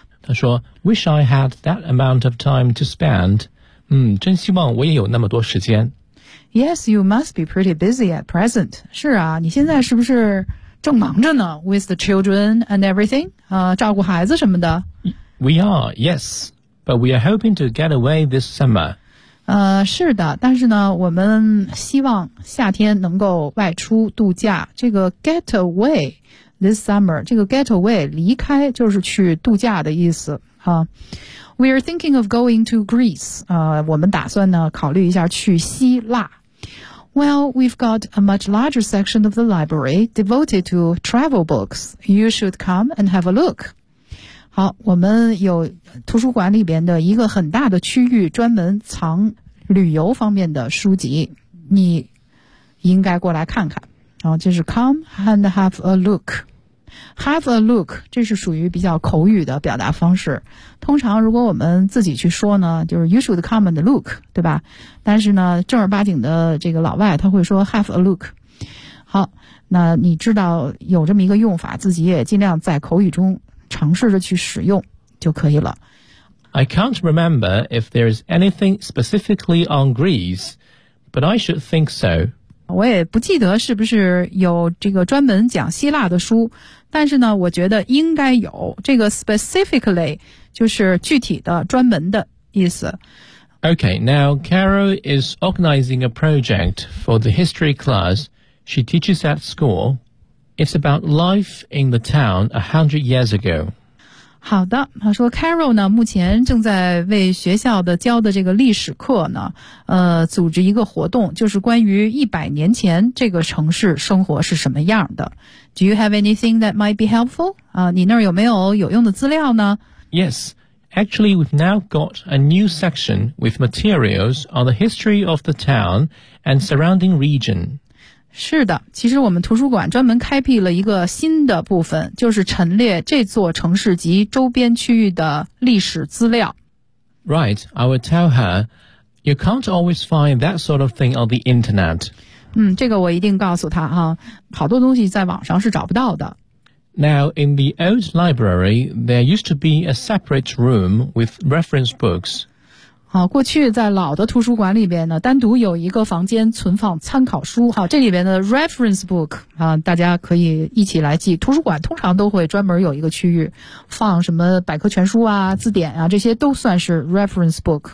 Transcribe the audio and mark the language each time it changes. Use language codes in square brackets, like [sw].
[zh] 他说 [en] ，Wish I had that amount of time to spend。 [zh] 真希望我也有那么多时间。 [en] Yes, you must be pretty busy at present。 [zh] 是啊，你现在是不是正忙着呢 ？ [en] With the children and everything， [zh] 照顾孩子什么的。 [en] We are, yes, but we are hoping to get away this summer。 [zh] 是的，但是呢，我们希望夏天能够外出度假。这个 [en] get away this summer， [zh] 这个 get away 离开就是去度假的意思啊。 [en] We are thinking of going to Greece。 [zh] 我们打算呢考虑一下去希腊。 [en] Well, we've got a much larger section of the library devoted to travel books. You should come and have a look. [zh] 好，我们有图书馆里边的一个很大的区域专门藏旅游方面的书籍，你应该过来看看。然后就是 [en] come and have a look。 Have a look， [zh] 这是属于比较口语的表达方式。通常如果我们自己去说呢，就是 [en] you should come and look， [zh] 对吧？但是呢，正儿八经的这个老外他会说 [en] have a look。 [zh] 好，那你知道有这么一个用法，自己也尽量在口语中尝试着去使用就可以了。 [en] I can't remember if there is anything specifically on Greece, but I should think so. [zh] 我也不记得是不是有这个专门讲希腊的书，但是呢我觉得应该有。这个 specifically 就是具体的专门的意思。 [en] Okay, now Carol is organizing a project for the history class she teaches at school. It's about life in the town 100 years ago. [zh] 好的，他说 Carol 呢目前正在为学校的教的这个历史课呢组织一个活动，就是关于100年前这个城市生活是什么样的。 [en] Do you have anything that might be helpful? [zh] 你那儿有没有有用的资料呢？ [en] Yes, actually we've now got a new section with materials on the history of the town and surrounding region. [zh] 是的，其实我们图书馆专门开辟了一个新的部分，就是陈列这座城市及周边区域的历史资料。 [en] Right, I will tell herYou can't always find that sort of thing on the internet. [zh] 这个我一定告诉他啊，好多东西在网上是找不到的。 [en] Now, in the old library, there used to be a separate room with reference books. [zh] 好，过去在老的图书馆里边呢，单独有一个房间存放参考书。好，这里边的 reference book 啊，大家可以一起来记。图书馆通常都会专门有一个区域，放什么百科全书啊、字典啊，这些都算是 reference book。